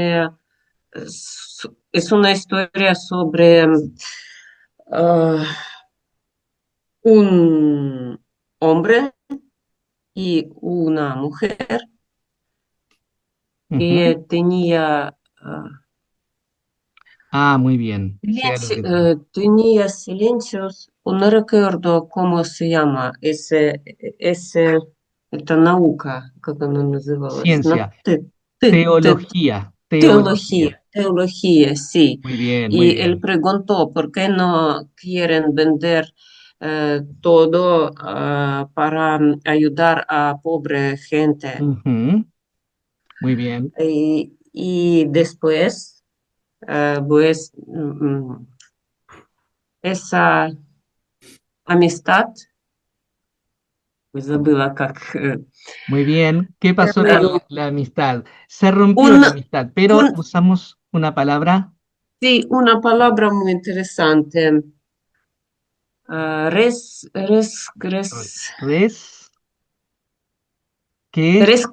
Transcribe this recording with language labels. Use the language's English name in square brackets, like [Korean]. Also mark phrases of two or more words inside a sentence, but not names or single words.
[Spanish] sobre, es una historia sobre ah, un hombre y una mujer Ujú. que tenía Ah, muy bien. Sea lo que te... tenía silencios, no recuerdo cómo se llama esta [Russian] наука, как она называлась, [Spanish] Ciencia, te- teología, teología. teología, sí. Muy bien, muy Y él bien. preguntó por qué no quieren vender todo para ayudar a pobre gente. Ujú. Muy bien. Y después, pues, esa amistad, pues [Russian] забыла как, [Spanish] Muy bien. ¿Qué pasó con pero la amistad? Se rompió un, la amistad, pero un, usamos una palabra. sí, una palabra muy interesante. Res, que es